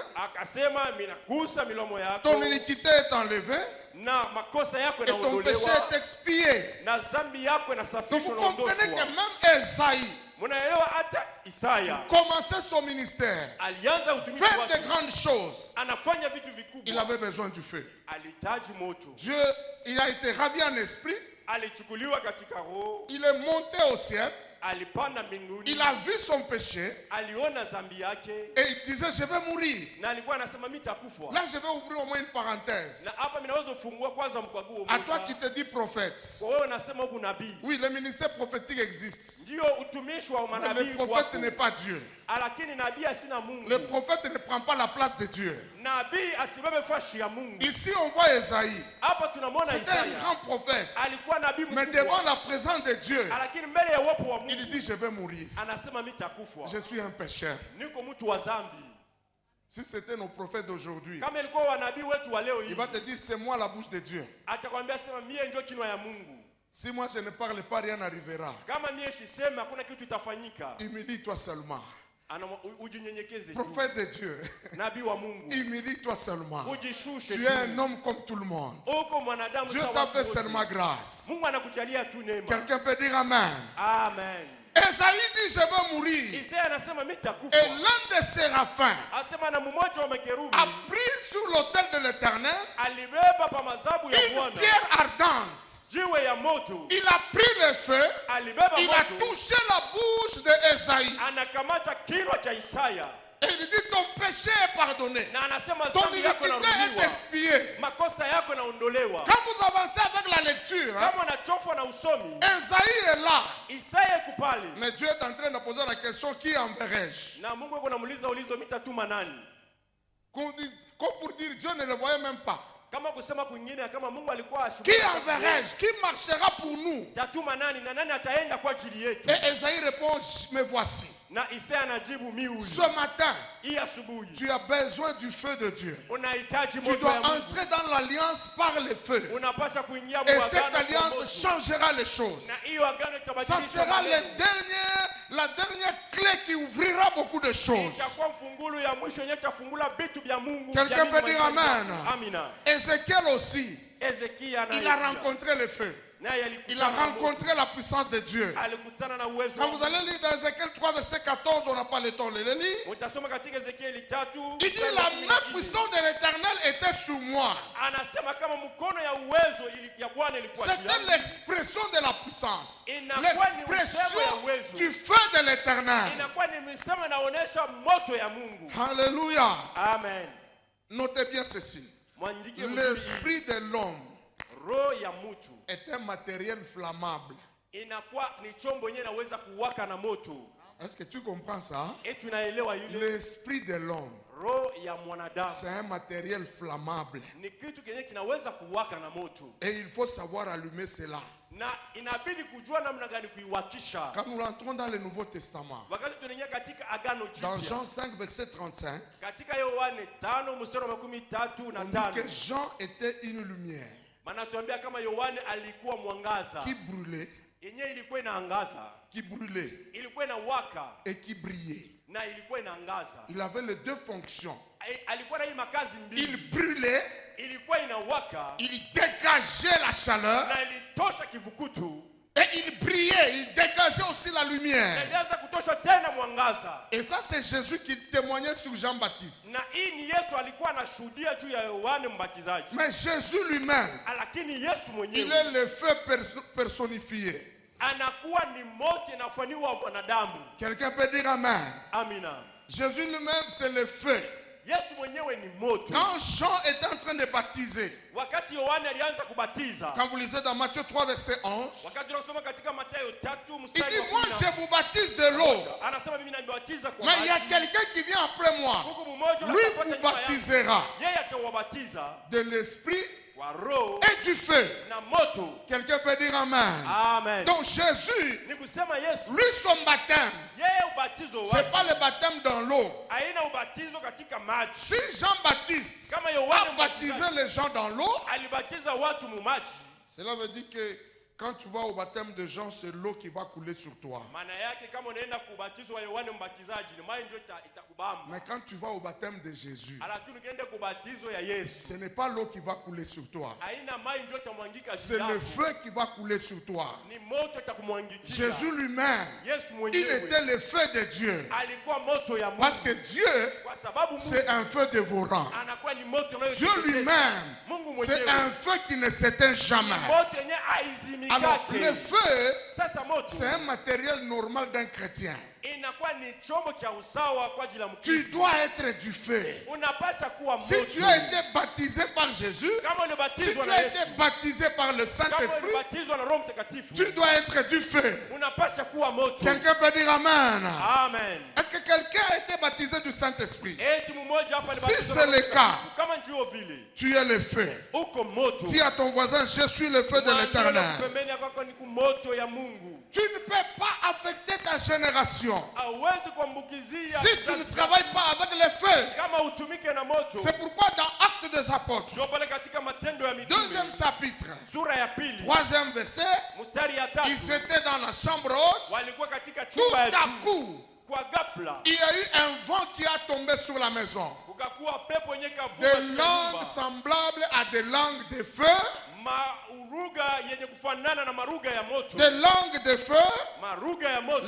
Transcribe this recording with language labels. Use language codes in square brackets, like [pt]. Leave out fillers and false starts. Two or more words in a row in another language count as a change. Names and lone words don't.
[sw] akasema minagusa milomo yako, [fr] ton iniquité est enlevée [sw] na makosa yako [fr] et ton péché [sw] yanaondolewa, [fr] est expié. [sw] na zambi yako [fr] Donc [sw] inasafishwa [fr] vous [sw] na [fr] comprenez que [sw] ondoshwa. [fr] même Esaïe [sw] Munaelewa hata Isaya [fr] commençait son ministère, [sw] alianza utumishi [fr] faire de [sw] wake, [fr] grandes choses. [sw] anafanya vitu [fr] Il [sw] vikubwa, [fr] avait besoin du feu. [sw] alitaji moto, [fr] Dieu, il a été ravi en esprit, [sw] alichukuliwa katika roho, [fr] il est monté au ciel, [sw] alipanda mbinguni, [fr] il a vu son péché [sw] aliona zambi yake, [fr] et il disait je vais mourir. [sw] na alikuwa anasema mitakufa. [fr] Là je vais ouvrir au moins une parenthèse. [sw] Na hapa minaweza kufungua kwanza mkwaguo [fr] À toi qui [sw] moja. [fr] te dis prophète. [sw] Kwa wewe unasema huku nabii, [fr] Oui, le ministère prophétique existe. [sw] ndio utumishi wa [fr] Mais [sw] manabii [fr] le prophète [sw] wako, [fr] n'est pas Dieu. [sw] lakini nabii asina Mungu. [fr] Le prophète ne prend pas la place de Dieu. [sw] Nabii asibebe fashi ya Mungu. [fr] Ici on voit Esaïe. [sw] Hapa tunamwona [fr] C'était un [sw] Isaya, [fr] grand prophète. [sw] alikuwa nabii [fr] Mais devant [sw] mkubwa, [fr] la présence de Dieu, [sw] lakini mbele ya uwepo wa [fr] il [sw] Mungu [fr] dit je vais mourir. [sw] anasema mitakufa, [fr] Je suis un pécheur. [sw] niko mtu wa zambi. [fr] Si c'était nos prophètes d'aujourd'hui, [sw] Kama ilikuwa wanabii wetu wa leo [fr] il [sw] hii, [fr] va te dire c'est moi la bouche de Dieu. [sw] atakwambia sema mie ndio kinwa ya Mungu. [fr] Si moi je ne parle pas, rien n'arrivera. [sw] Kama mie shisema hakuna kitu itafanyika. [fr] Humilie-toi seulement. [sw] Ujinyenyekeze tu. [fr] Prophète de Dieu, [sw] Nabii wa Mungu, [fr] humilie-toi seulement. [sw] ujishushe [fr] Tu [sw] tu. [fr] es un homme comme tout le monde. [sw] Uko mwanadamu [fr] Dieu [sw] sawa [fr] t'a [sw] watu [fr] fait [sw] wote. [fr] seulement grâce. [sw] Mungu anakujalia tu neema. [fr] Quelqu'un peut dire Amen. [sw] Amen. [fr] Esaïe dit je vais mourir. [sw] Isaya anasema [fr] Et [sw] mitakufa. [fr] l'un des séraphins [sw] Asema na mmoja wa makerubi [fr] a pris sur l'autel de l'Éternel [sw] alibeba pa mazabu ya [fr] une [sw] Bwana [fr] pierre ardente. [sw] jiwe ya moto, [fr] Il a pris le feu. [sw] alibeba [fr] Il a [sw] moto, [fr] touché la bouche d'Esaïe. [sw] anakamata kinywa cha Isaya [fr] Et il dit ton péché est pardonné. [sw] na anasema [fr] Ton [sw] dhambi yako [fr] iniquité est [sw] inarudiwa, [fr] expiée. [sw] makosa yako yanaondolewa. [fr] Quand vous avancez avec la lecture, hein, [sw] Kama unachofwa na usomi, [fr] Esaïe est là. [sw] Isaya kupali [fr] Mais Dieu est en train de poser la question, qui enverrai-je? [sw] na Mungu yuko namuuliza ulizo mitatuma nani? [fr] Comme pour dire Dieu ne le voyait même pas. [sw] Kama kusema kwingine, kama Mungu alikuwa [fr] Qui enverrai-je? Qui marchera pour nous? [sw] tatuma nani na nani ataenda kwa ajili yetu? [fr] Et Esaïe répond, me voici. [sw] Na Isaya anajibu mi huyu. [fr] Ce matin, [sw] Hii asubuhi [fr] tu as besoin du feu de Dieu. [sw] unahitaji [fr] Tu [sw] moto [fr] dois [sw] ya Mungu. [fr] entrer dans l'alliance par le feu. [sw] Unapasha kuingia [fr] Et [sw] muagano [fr] cette [sw] kwa [fr] alliance [sw] moto. [fr] changera les choses. [sw] Na hiyo agano [fr] Ça [sw] itabadilisha [fr] sera [sw] maneno. [fr] la dernière clé qui ouvrira beaucoup de choses. [sw] Itakuwa mfungulu ya mwisho yenye itafungula vitu vya Mungu. [fr] Quelqu'un [sw] vya Mungu [fr] peut dire [sw] maishani [fr] amen. [sw] mwako. Amina. [fr] Ézéchiel aussi, [sw] Ezekia [fr] il [sw] naye [fr] a [sw] pia. [fr] rencontré le feu. [sw] Naye [fr] Il a [sw] alikutana na moto. [fr] rencontré la puissance de Dieu. [sw] Alikutana na uwezo [fr] Quand [sw] wa [fr] vous allez lire dans Ézéchiel 3, verset 14, on n'a pas le temps de le lire. [sw] utasoma katika Ezekieli 3. [fr] Il dit la main puissante de l'Éternel était sur moi. [sw] Anasema kama mkono ya uwezo ya Bwana ilikuwa juu [fr] C'était [sw] yangu. [fr] l'expression de la puissance. [sw] Inakuwa ni msemo ya [fr] L'expression [sw] uwezo. [fr] du feu de l'Éternel. [sw] Inakuwa ni misemo inaonyesha moto ya Mungu. [fr] Alléluia. [sw] Amen. [fr] Notez bien ceci. [sw] Mwandike vizuri. [fr] L'esprit de l'homme [sw] Roho ya mtu [fr] est un matériel flammable. [sw] inakuwa ni chombo yenyewe inaweza kuwaka na moto. [fr] Est-ce que tu comprends ça? [sw] Eti unaelewa yule [fr] L'esprit de l'homme, [sw] roho ya mwanadamu [fr] c'est un matériel flammable. [sw] ni kitu kenye kinaweza kuwaka na moto, [fr] Et il faut savoir allumer cela. [sw] na inabidi kujua namna gani kuiwakisha. [fr] Quand nous rentrons dans le Nouveau Testament, [sw] Wakati tunaingia katika agano [fr] dans [sw] jipya, [fr] Jean 5, verset 35, [sw] katika Yohane 5 mstari wa 13 na [fr] on dit [sw] 5, [fr] que Jean était une lumière [sw] manatuambia kama Yohane alikuwa mwangaza [fr] qui brûlait, [sw] yenyewe ilikuwa inaangaza, ilikuwa inawaka [fr] et qui brillait. [sw] na ilikuwa inaangaza. [fr] Il avait les deux fonctions. [sw] Alikuwa na hii makazi mbili, [fr] Il brûlait, [sw] ilikuwa inawaka [fr] il dégageait la chaleur, [sw] na ilitosha kivukutu, [fr] Et il brillait, il dégageait aussi la [sw] na [fr] lumière. [sw] ilianza kutosha tena mwangaza. [fr] Et ça, c'est Jésus qui témoignait sur Jean-Baptiste. [sw] Na hii ni Yesu alikuwa anashuhudia juu ya Yohane Mbatizaji. [fr] Mais Jésus lui-même, [sw] Lakini Yesu [fr] il [sw] mwenyewe [fr] est le feu personnifié. [sw] anakuwa ni moto inafanywa mwanadamu. [fr] Quelqu'un peut dire Amen. [sw] Amina. [fr] Jésus lui-même, c'est le feu. [sw] Yesu mwenyewe ni moto. [fr] Quand Jean était en train de baptiser, [sw] Wakati Yohane alianza kubatiza, [fr] quand vous lisez dans Matthieu 3, verset 11, [sw] wakati tunasoma katika Mathayo 3 [fr] il [sw] mstari [fr] dit, [sw] wa [fr] moi je vous baptise de l'eau, [sw] anasema mimi nabatiza kwa [fr] mais il y a [sw] maji. [fr] quelqu'un qui vient après moi. [sw] Mungu mmoja [fr] Lui [sw] atafuata [fr] vous [sw] nyuma yangu. [fr] baptisera [sw] Yeye atawabatiza [fr] de l'esprit [sw] kwa roho [fr] et du feu. [sw] na moto. [fr] Quelqu'un peut dire Amen. [sw] Amen. [fr] Donc Jésus, [sw] Ni kusema Yesu, [fr] lui son baptême, [sw] yeye ubatizo [fr] c'est [sw] wake [fr] pas le baptême dans l'eau. [sw] haina ubatizo katika maji. [fr] Si Jean-Baptiste [sw] Kama [fr] a [sw] Yohane [fr] baptisé [sw] Mbatizaji [fr] les gens dans l'eau, [sw] alibatiza watu mu maji, [fr] cela veut dire que quand tu vas au baptême de Jean, c'est l'eau qui va couler sur toi. [sw] maana yake kama unaenda kubatizwa Yohane Mbatizaji ni maji ndio itakubamba. [fr] Mais quand tu vas au baptême de Jésus, [sw] Lakini ukienda kubatizo ya Yesu [fr] ce n'est pas l'eau qui va couler sur toi. [sw] haina maji ndio itamwangika juu [fr] C'est le [sw] yako. [fr] feu qui va couler sur toi. [sw] Ni moto itakumwangikia. [fr] Jésus lui-même, [sw] Yesu [fr] il [sw] mwenyewe [fr] était le feu de Dieu. [sw] alikuwa moto ya Mungu. [fr] Parce que Dieu, [sw] Kwa sababu Mungu [fr] c'est un feu dévorant. [sw] anakuwa ni moto [fr] Dieu [sw] unayoteketeza. [fr] lui-même, [sw] Mungu [fr] c'est [sw] mwenyewe [fr] un feu qui ne s'éteint jamais. [sw] moto yenye [fr] Alors, le [sw] haizimikake. [fr] feu, [sw] Sasa moto [fr] c'est un matériel normal d'un chrétien. [sw] inakuwa ni chombo cha usawa kwa ajili ya [fr] Tu [sw] Mkristo. [fr] dois être du feu. [sw] Unapasha kuwa [fr] Si [sw] moto. [fr] tu as été baptisé par Jésus, [sw] Kama [fr] si [sw] ulibatizwa [fr] tu [sw] na [fr] as [sw] Yesu, [fr] été baptisé par le [sw] kama [fr] Saint-Esprit, [sw] ulibatizwa na Roho Mtakatifu, [fr] tu dois être du feu. [sw] unapasha kuwa moto. [fr] Quelqu'un peut dire Amen. [sw] Amen. [fr] Est-ce que quelqu'un a été baptisé du Saint-Esprit? [sw] Eti mmoja hapa alibatizwa [fr] Si [sw] na [fr] c'est [sw] Roho [fr] le [sw] Mtakatifu. [fr] cas, [sw] Kama ndio vile, [fr] tu es le feu. [sw] uko moto. [fr] Dis à ton voisin, je suis le feu de [sw] Mwambie [fr] l'Éternel. [sw] pembeni yako ni moto ya Mungu. [fr] Tu ne peux pas affecter ta génération [sw] Hauwezi kuambukizia [fr] si tu ne [sw] kizazi [fr] travailles pas avec le feu. [sw] kama utumike na moto. [fr] C'est pourquoi dans Actes des Apôtres, [sw] Ndio pale katika Matendo ya [fr] deuxième [sw] Mitume [fr] chapitre, [sw] sura ya pili [fr] troisième verset, [sw] mstari ya 3, [fr] ils étaient dans la chambre haute. [sw] walikuwa katika [fr] Tout [sw] chumba ya [fr] à [sw] juu. [fr] coup, [sw] Kwa ghafla [fr] il y a eu un vent qui a tombé sur la maison. [sw] kukakuwa pepo yenye kavuma [fr] Des [sw] juu ya [fr] langues [sw] nyumba. [fr] semblables à des langues de feu, [sw] Maruga yenye kufanana na maruga ya moto. [fr] des langues de feu, [sw] Maruga ya moto